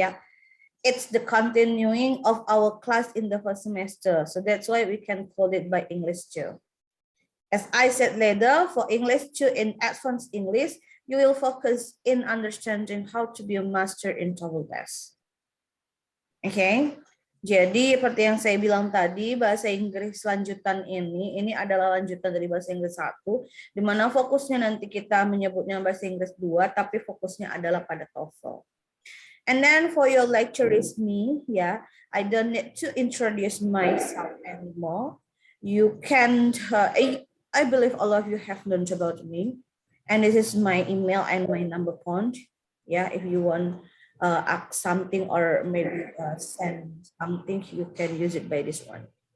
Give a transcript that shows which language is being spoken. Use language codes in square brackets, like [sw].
[en] Yeah, it's the continuing of our class in the first semester. So that's why we can call it by English 2. As I said later, for English 2 in advanced English, you will focus in understanding how to be a master in TOEFL test. Okay. [id] Jadi seperti yang saya bilang tadi, bahasa Inggris lanjutan ini adalah lanjutan dari bahasa Inggris 1, di mana fokusnya nanti kita menyebutnya bahasa Inggris 2, tapi fokusnya adalah pada TOEFL. [en] And then for your lecture is me, yeah, I don't need to introduce myself anymore. You can, I believe all of you have learned about me, and this is my email and my number point. Yeah, if you want ask something or maybe send something, you can use it by this one.